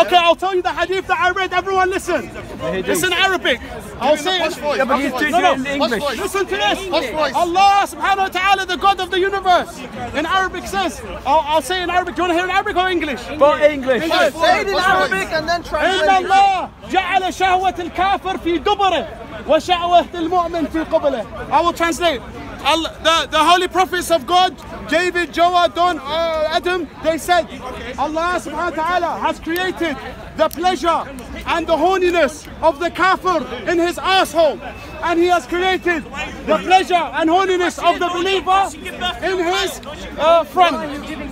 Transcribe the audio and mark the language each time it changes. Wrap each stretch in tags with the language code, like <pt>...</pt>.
<en>Okay, I'll tell you the hadith that I read. Everyone listen. It's in Arabic. I'll say it. Yeah, but he's teaching it in English. Listen to this. Allah subhanahu wa ta'ala, the God of the universe. In Arabic says, I'll say in Arabic. Do you want to hear in Arabic or English? But English. Say it in Arabic and then</en> <ar>إن</ar> <en>translate it.</en> <ar>الله جعل شهوة الكافر في دبره وشهوة المؤمن في قبله.</ar> <en>I will translate. the holy prophets of God, David, Joah, Don, Adam, they said Allah subhanahu wa ta'ala has created the pleasure and the horniness of the kafir in his asshole, and he has created the pleasure and horniness of the believer in his front.</en>